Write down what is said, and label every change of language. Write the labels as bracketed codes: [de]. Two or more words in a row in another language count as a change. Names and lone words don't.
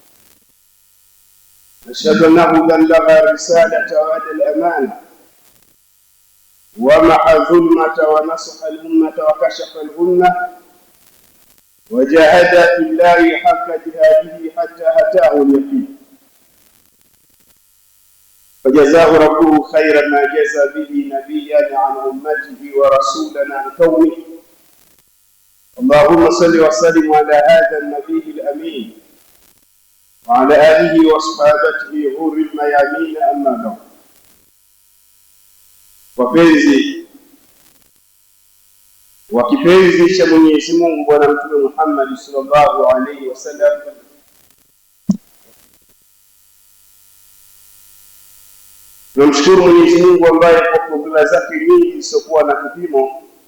[ar] أشهد أنه بلغ الرسالة وأدى الأمانة ومحى الظلمة ونصح الأمة وكشف الغمة وجاهد في الله حق جهاده حتى أتاه اليقين، فجزاه ربه خيرا ما جزى به نبيا عن امته ورسولا عن قومه. اللهم صل وسلم على هذا النبي الامين وعلى اله واصحابه غر الميامين، اما بعد. [sw] Wapenzi wa kipenzi cha Mwenyezi Mungu Bwana Mtume Muhammad [ar] صلى الله عليه وسلم, [sw] tunamshukuru Mwenyezi Mungu ambaye kwa fadhila zake nyingi zisizokuwa na kipimo